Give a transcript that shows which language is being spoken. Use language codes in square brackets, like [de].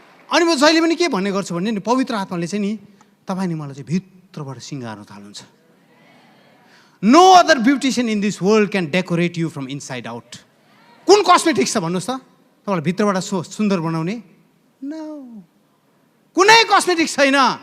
[ne] अनि म जहिले पनि के भन्ने गर्छु भने नि, पवित्र आत्माले चाहिँ नि तपाईँ नि मलाई चाहिँ भित्रबाट सिँगार्न थाल्नुहुन्छ। [en] No other beautician in this world can decorate you from inside out. [ne] कुन कस्मेटिक्स छ भन्नुहोस् त तपाईँलाई भित्रबाट सुन्दर बनाउने? नो, कुनै कस्मेटिक्स छैन।